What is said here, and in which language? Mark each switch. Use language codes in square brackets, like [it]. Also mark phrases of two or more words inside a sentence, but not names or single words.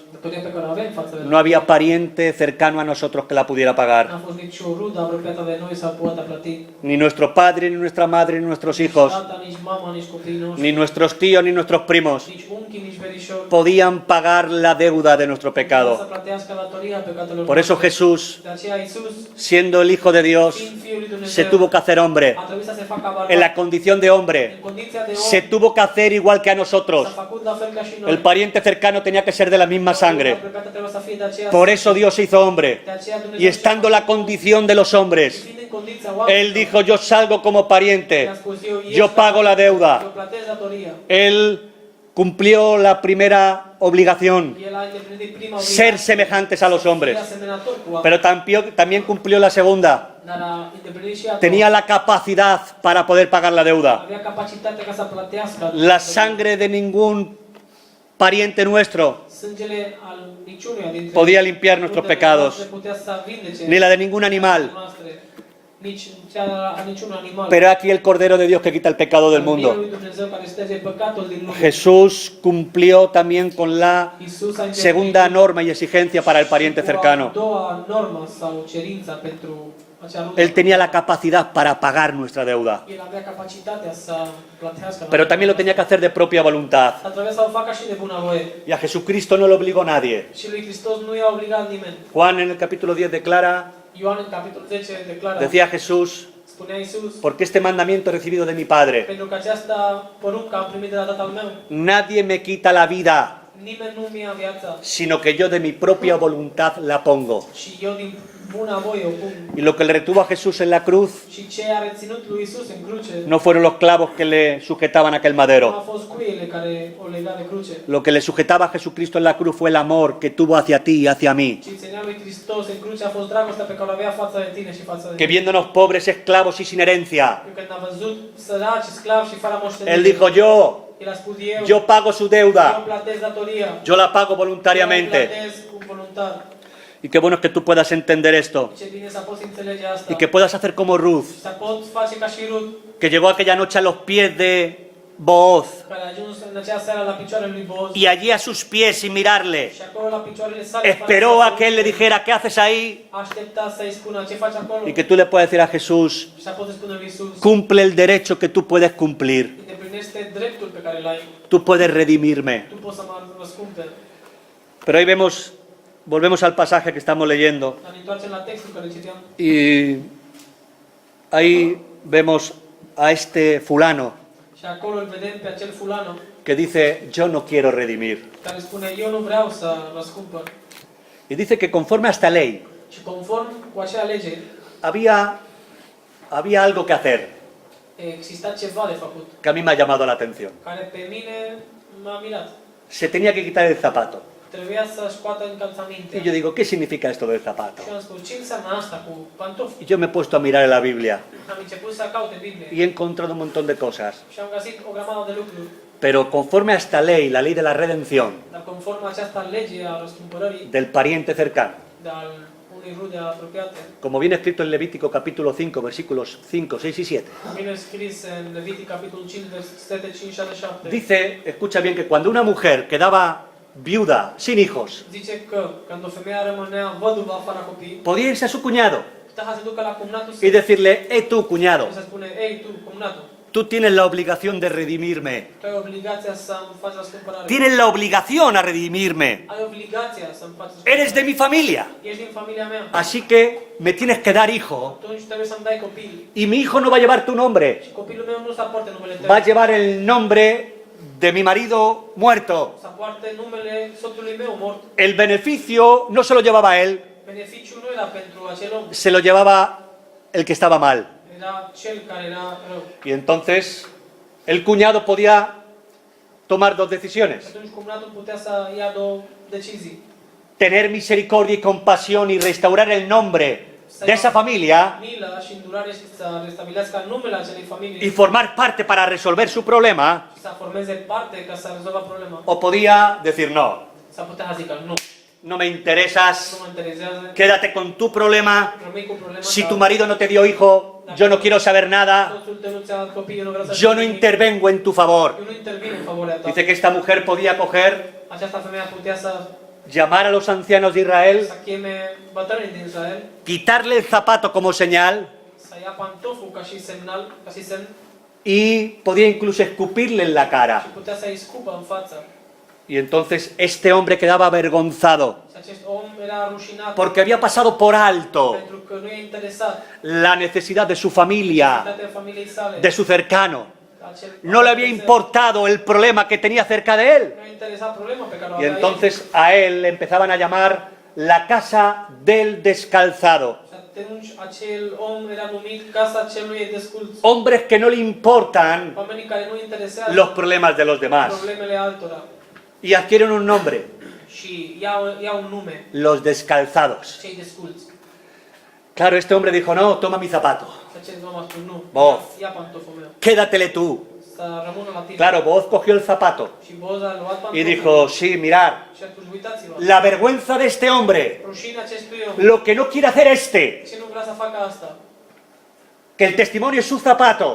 [ro] datoria pe care o avem față de [es] no había pariente cercano a nosotros que la pudiera pagar. [ro] n-a fost nici o rudă apropiată de noi să poată plăti. [es] Ni nuestro padre, ni nuestra madre, ni nuestros hijos, [ro] Tata, nici mama, nici copiii noștri, [es] ni nuestros tíos, ni nuestros primos [ro] nici unchi, nici verișori, [es] podían pagar la deuda de nuestro [ro] să [es] pecado. [ro] plătească datoria păcatelor [es] Por eso [ro] noastre. [es] Jesús, [ro] De aceea Iisus, [es] siendo el Hijo de Dios, [ro] fiind Fiul lui [es] se [ro] Dumnezeu, [es] tuvo que hacer hombre. [ro] a trebuit să se facă bărbat. [es] En la condición de hombre, [ro] În condiția de [es] se [ro] om, [es] tuvo que hacer igual que a nosotros. [ro] s-a făcut la fel ca și noi. [es] El pariente cercano tenía que ser de la misma sangre. [ro] Apropiată trebuie să fie de aceea. [es] Por eso Dios se hizo hombre. [ro] De aceea Dumnezeu [es] Y estando en la condición de los hombres, [ro] fiind în condiția [es] Él [ro] oamenilor, [es] dijo, yo salgo como pariente, [ro] i-a spus, [es] yo pago la deuda. [ro] Eu plătesc datoria. [es] Él cumplió la primera obligación, [ro] El a îndeplinit prima [es] ser [ro] obligație, [es] semejantes a los [ro] fie [es] hombres. [ro] asemănător cu oameni. [es] Pero también cumplió la segunda. [ro] Dar a îndeplinit și a doua. [es] Tenía la capacidad para poder pagar la deuda. [ro] Avea capacitatea ca să plătească. [es] La sangre de ningún pariente nuestro [ro] Sângele al niciunuia dintre [es] podía limpiar nuestros [ro] rudele [es] pecados, [ro] noastre putea să vindece [es] ni la de ningún animal. [ro] noastre, nici cea a niciun animal. [es] Pero aquí el Cordero de Dios que quita el pecado del [ro] Mielul [es] mundo. [ro] lui Dumnezeu care șterge păcatul din lume. [es] Jesús cumplió también con la [ro] Iisus a îndeplinit [es] segunda norma y exigencia para el pariente [ro] cu [es] cercano. [ro] a doua normă sau cerința pentru acea rudă. [es] Él tenía la capacidad para pagar nuestra deuda, [ro] El avea capacitatea să plătească. [es] pero también lo tenía que hacer de propia voluntad. [ro] Dar trebuie să o facă și de bunăvoie. [es] Y a Jesucristo no lo obligó nadie. [ro] Și lui Hristos nu i-a obligat nimeni. [es] Juan en el capítulo 10 declara, [ro] Ioan în capitolul 10 declară, [es] decía Jesús, [ro] spunea Iisus, [es] porque este mandamiento he recibido de mi Padre. [ro] pentru că aceasta poruncă am primit de la Tatăl meu. [es] Nadie me quita la vida, [ro] Nimeni nu mi-a viața [es] sino que yo de mi propia voluntad la pongo. [ro] și eu din buna voie o pun. [es] Y lo que le retuvo a Jesús en la cruz [ro] Și ce a reținut lui Iisus în cruce [es] no fueron los clavos que le sujetaban a aquel [ro] nu [es] madero. [ro] a fost cuiele care o lega de cruce, [es] Lo que le sujetaba a Jesucristo en la cruz fue el amor que tuvo hacia ti y hacia mí. [ro] ci ținea lui Hristos în cruce a fost dragostea pe care o avea față de tine și față de [es] Que [ro] mine. [es] viéndonos pobres, esclavos y sin herencia, [ro] Eu când a văzut săraci, sclavi și fără [es] Él [ro] moștenire, [es] dijo, [ro] el a spus eu, [es] yo pago su [ro] eu [es] deuda, [ro] plătesc datoria, [es] yo la pago [ro] eu [es] voluntariamente. [ro] plătesc cu voluntar. [es] Y qué bueno es que tú puedas entender esto [ro] Ce bine să poți înțelege asta [es] y que puedas hacer como Ruth, [ro] și să poți face ca și Rut, [es] que llegó aquella noche a los pies de Booz [ro] care a ajuns în acea seară la picioarele lui Boaz [es] y allí a sus pies sin mirarle [ro] și acolo la picioarele sale [es] esperó a que él le dijera, ¿qué haces ahí? [ro] aștepta să-i spună ce faci acolo [es] Y que tú le puedas decir a Jesús, [ro] și să poți spune lui Iisus, [es] cumple el derecho que tú puedes cumplir, [ro] îndeplinește dreptul pe care l-ai, [es] tú puedes redimirme. [ro] tu poți să mă răscumperi. [es] Pero ahí volvemos al pasaje que estamos leyendo [ro] Dar ne întoarcem la textul care citeam [es] y ahí vemos a este fulano [ro] și acolo îl vedem pe acel fulano [es] que dice, yo no quiero redimir. [ro] care spune, eu nu vreau să răscumpăr. [es] Y dice que conforme a esta ley [ro] Și conform cu acea lege, [es] había algo que hacer [ro] exista ceva de făcut, [es] que a mí me ha llamado la atención. [ro] care pe mine m-a mirat. [es] Se tenía que quitar el zapato. [ro] Trebuia să scoată [es] Y [ro] încălțămintea. [es] yo digo, ¿qué significa esto del zapato? [ro] Și am spus, ce înseamnă asta cu pantofi? [es] Y yo me he puesto a mirar en la Biblia [ro] Am început să caut în Biblie [es] y he encontrado un montón de cosas. [ro] și am găsit o grămadă de lucruri. [es] Pero conforme a esta ley, la ley de la redención [ro] Dar conform aceasta lege a răscumpărării [es] del pariente cercano, [ro] de al unei rude apropiate, [es] como viene escrito en Levítico capítulo 5, versículos 5, 6 y 7, [ro] vine scris în Levitic capitolul 5, versetele 5 și 7. [es] dice, escucha bien, que cuando una mujer quedaba viuda, sin hijos, [ro] Zice că când o femeie rămânea văduvă fără copii, [es] podía irse a su cuñado [ro] putea să se ducă la cumnatul [es] y [ro] său [es] decirle, tu cuñado, [ro] și să spune, ei tu, cumnatul, [es] tú tienes la obligación de redimirme. [ro] tu ai obligația să-mi faci răscumpărare. [es] Tienes la obligación a redimirme. [ro] Ai obligația să-mi faci răscumpărare. [es] Eres de mi familia. [ro] Ești din familia mea. [es] Así que me tienes que dar hijo. [ro] Atunci trebuie să-mi dai copil. [es] Y mi hijo no va a llevar tu nombre. [ro] Și copilul meu nu să poarte numele tău. [es] Va a llevar el nombre de mi marido muerto. [ro] Să poarte numele soțului meu mort. [es] El beneficio no se lo llevaba él, [ro] Beneficiul nu era pentru acel om. [es] se lo llevaba el que estaba mal. [ro] Era cel care era rău. [es] Y entonces el cuñado podía tomar dos decisiones. [ro] Atunci cumnatul putea să ia două decizii. [es] Tener misericordia y compasión y restaurar el nombre de esa familia [ro] Milă și îndurare și să restabilească numele acelei familii [es] y formar parte para resolver su problema, [ro] și să formeze parte ca să rezolvă problema. [es] o podía decir no, [ro] Sau putea zică nu, [es] no me interesas, [ro] nu mă interesează, [es] quédate con tu problema, [ro] rămâi cu problema [es] si [ro] ta. [es] tu marido no te dio hijo, yo no quiero saber nada, [ro] Soțul tău nu ți-a dat copii, eu nu vreau să [es] yo no [ro] știu nimic. [es] intervengo en tu favor. [ro] Eu nu intervin în favoarea ta. [es] Dice que esta mujer podía coger, [ro] Această femeie putea să [es] llamar a los ancianos de Israel, [ro] cheme bătrânii din Israel, [es] quitarle el zapato como señal [ro] să ia pantoful ca și semnal, ca și semn, [es] y podía incluso escupirle en la [ro] și [es] cara. [ro] putea să-i scupă în față. [es] Y entonces este hombre quedaba avergonzado [ro] Și acest om era rușinat [es] porque había pasado por alto [ro] pentru că nu e interesat [es] la necesidad de su familia, [ro] necesitatea familiei sale. [es] de su cercano. [ro] Acel- [es] No le había importado el problema que tenía cerca de él. [ro] Nu a interesat problema pe care o [es] Y [ro] avea [es] entonces a él le empezaban a llamar la casa del descalzado. [ro] el. Și atunci acel om era numit casa celui desculț. [es] Hombres que no le importan [ro] Oamenii care nu interesează [es] los problemas de los demás. [ro] problemele altora. [es] Y adquieren un nombre, [ro] Și iau un nume, [es] los descalzados. [ro] cei desculți. [es] Claro, este hombre dijo, no, toma mi zapato, [ro] Și acest om a spus, nu, Boz. ia pantoful meu, [es] quédatele tú. [ro] să rămână la tine. [es] Claro, Boaz cogió el zapato [ro] Și Boz a luat [es] y [ro] pantoful [es] dijo, sí, mirad, [ro] și atunci uitați-vă, [es] la vergüenza de este hombre, [ro] rușinea acestui om, [es] lo que no quiere hacer este, [ro] ce nu vrea să facă asta, [es] que el testimonio es su zapato,